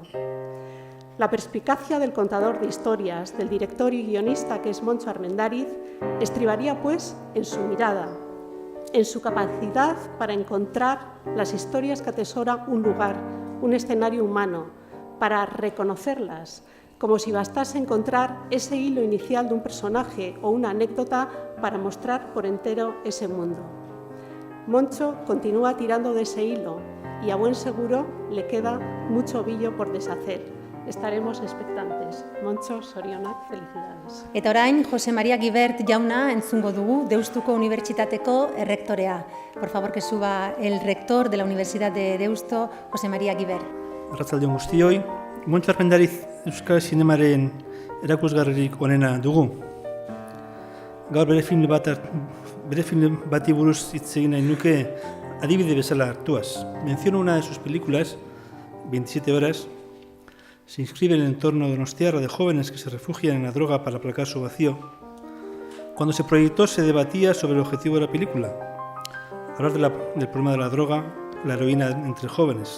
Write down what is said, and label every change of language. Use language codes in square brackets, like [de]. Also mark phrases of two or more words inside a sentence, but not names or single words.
[es] La perspicacia del contador de historias, del director y guionista que es Montxo Armendariz, estribaría pues en su mirada, en su capacidad para encontrar las historias que atesora un lugar, un escenario humano, para reconocerlas, como si bastase encontrar ese hilo inicial de un personaje o una anécdota para mostrar por entero ese mundo. Montxo continúa tirando de ese hilo y a buen seguro le queda mucho ovillo por deshacer. Estaremos expectantes. Montxo, zorionak, felicidades. [eu] Eta orain, Jose María Guibert jauna entzungo dugu, Deustuko Unibertsitateko errektorea. [es] Por favor, que suba el rector de la Universidad de Deusto, Jose María Guibert. [eu] Arratsaldeon guztioi, Montxo Armendariz Euskal Zinemaren erakusgarririk onena dugu. Gaur bere film bati buruz hitz egin nahi nuke adibide bezala hartuaz. [es] Menciono una de sus películas, 27 horas, se inscribe en el entorno donostiarra de jóvenes que se refugian en la droga para aplacar su vacío. Cuando se proyectó se debatía sobre el objetivo de la película, hablar del problema de la droga, la heroína entre jóvenes.